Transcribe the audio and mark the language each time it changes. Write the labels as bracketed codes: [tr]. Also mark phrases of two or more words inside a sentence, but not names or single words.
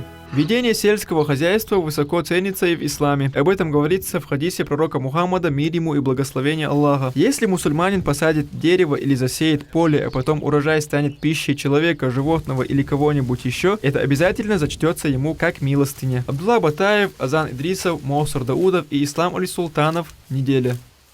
[ru] Ведение сельского хозяйства высоко ценится и в исламе. Об этом говорится в хадисе пророка Мухаммада, мир ему и благословение Аллаха. Если мусульманин посадит дерево или засеет поле, а потом урожай станет пищей человека, животного или кого-нибудь еще, это обязательно зачтется ему как милостыня. Абдулла Батаев, Азан Идрисов, Моусар Даудов и Ислам Али Султанов. Неделя.